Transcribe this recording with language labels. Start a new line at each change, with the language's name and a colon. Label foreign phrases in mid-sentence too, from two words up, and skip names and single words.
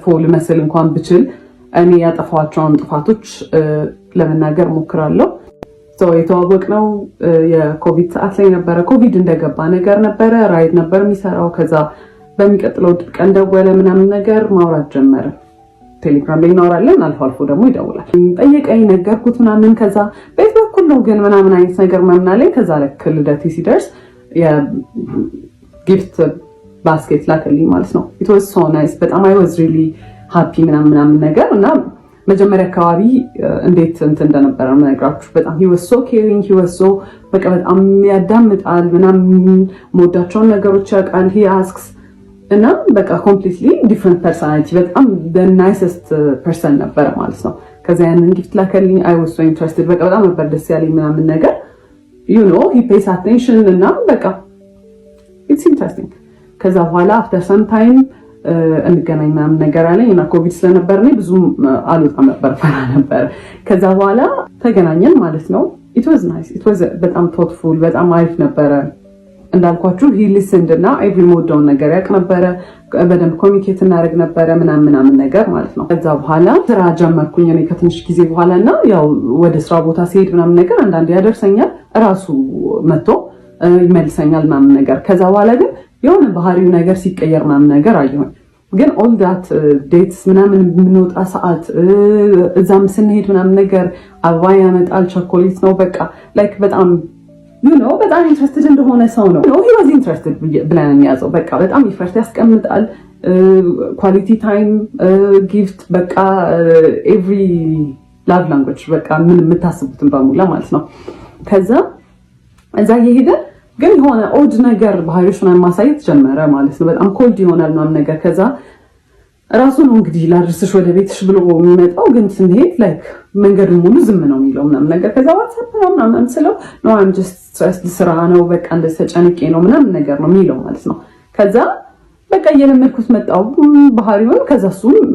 Amharic: ልመስል እንኳን ብችል እኔ ያጠፋቸውን ጥፋቶች ለመናገር እሞክራለሁ። የተዋወቅነው የኮቪድ ሰዓት ላይ ነበረ። ኮቪድ እንደገባ ነገር ነበረ። ራይድ ነበር የሚሰራው። ከዛ በሚቀጥለው ቀን ደወለ ምናምን ነገር ማውራት ጀመረ። ቴሌግራም ላይ እናወራለን፣ አልፎ አልፎ ደግሞ ይደውላል። ጠየቀኝ፣ ነገርኩት ምናምን። ከዛ በየት በኩል ነው ግን ምናምን አይነት ነገር ምናምን አለኝ። ከዛ ልክ ልደቴ ሲደርስ የጊፍት ባስኬት ላከልኝ ማለት ነው።
English: It was so nice።
Amharic: በጣም
English: I was really happy
Amharic: ምናምን ነገር እና መጀመሪያ አካባቢ እንዴት እንትን እንደነበረ የምነግራችሁ በጣም
English: he was so caring, he was so
Amharic: በቃ በጣም ያዳምጣል ምናምን መወዳቸውን ነገሮች ያውቃል።
English: he asks
Amharic: እና በቃ
English: completely different personality
Amharic: በጣም
English: the nicest person
Amharic: ነበረ ማለት ነው። ከዛ ያንን ጊፍት ላከልኝ።
English: I was so interested
Amharic: በቃ በጣም ነበር ደስ ያለኝ ምናምን ነገር
English: you know he pays attention
Amharic: እና በቃ
English: it's interesting።
Amharic: ከዛ በኋላ
English: after some time
Amharic: እንገናኝ ምናምን ነገር አለኝ እና ኮቪድ ስለነበር ነው ብዙም አልወጣም ነበር፣ ፈራ ነበር። ከዛ በኋላ ተገናኘን ማለት ነው።
English: it was nice, it was
Amharic: በጣም thoughtful በጣም አሪፍ ነበረ። እንዳልኳችሁ
English: he listened
Amharic: እና every ሞደውን ነገር ያውቅ ነበረ። በደንብ ኮሚኒኬት እናደርግ ነበረ ምናምን ነገር ማለት ነው። ከዛ በኋላ ስራ ጀመርኩኝ እኔ ከትንሽ ጊዜ በኋላ እና ያው ወደ ስራ ቦታ ሲሄድ ምናምን ነገር አንዳንዴ ያደርሰኛል፣ እራሱ መጥቶ ይመልሰኛል ምናምን ነገር። ከዛ በኋላ ግን የሆነ ባህሪው ነገር ሲቀየር ምናምን ነገር አየሁኝ። ግን
English: all that dates
Amharic: ምናምን የምንወጣ ሰዓት እዛም ስንሄድ ምናምን ነገር አበባ ያመጣል፣ ቸኮሌት ነው በቃ ላይክ በጣም በጣም ኢንትረስትድ እንደሆነ ሰው ነው።
English: he was interested
Amharic: ብለን የሚያዘው በቃ በጣም ኢፈርት ያስቀምጣል።
English: quality time gift
Amharic: በቃ
English: every love language
Amharic: በቃ ምን የምታስቡትን በሙላ ማለት ነው። ከዛ እዛ እየሄደ ግን የሆነ ኦድ ነገር ባህሪዎች ምናምን ማሳየት ጀመረ ማለት ነው። በጣም ኮልድ ይሆናል ምናምን ነገር። ከዛ ራሱ ነው እንግዲህ ላድርስሽ ወደ ቤትሽ ብሎ የሚመጣው፣ ግን ስንሄድ ላይክ መንገዱን ሙሉ ዝም ነው የሚለው ምናምን ነገር። ከዛ ዋትስአፕ ነው ምናምን ስለው
English: no I'm just stressed
Amharic: ስራ ነው በቃ እንደዚህ ተጨንቄ ነው ምናምን ነገር ነው የሚለው ማለት ነው። ከዛ በቃ እየለመድኩት መጣው ባህሪውን። ከዛ እሱም